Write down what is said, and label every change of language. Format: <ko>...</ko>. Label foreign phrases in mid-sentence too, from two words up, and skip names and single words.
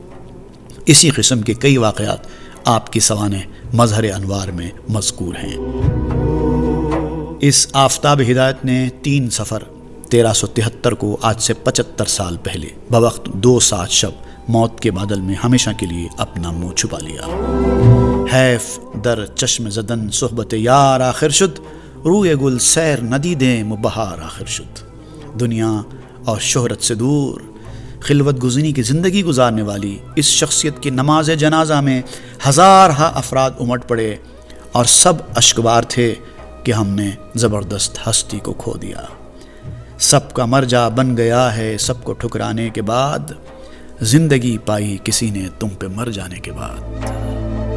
<ur>اسی قسم کے کئی واقعات آپ کی سوانح مظہر انوار میں مذکور ہیں۔ اس آفتاب ہدایت نے 3 صفر 1373 کو آج سے 75 سال پہلے بوقت 2 ساعت شب موت کے بادل میں ہمیشہ کے لیے اپنا منہ چھپا لیا۔</ur> <fa>حیف در چشم زدن صحبت یار آخر شد، روئے گل سیر ندیدیں مبہار آخر شد۔</fa> <ur>دنیا اور شہرت سے دور خلوت گزینی کی زندگی گزارنے والی اس شخصیت کی نماز جنازہ میں ہزارہا افراد امٹ پڑے اور سب اشکبار تھے کہ ہم نے زبردست ہستی کو کھو دیا، سب کا مرجع بن گیا ہے سب کو ٹھکرانے کے بعد، زندگی پائی کسی نے تم پہ مر جانے کے بعد۔</ur>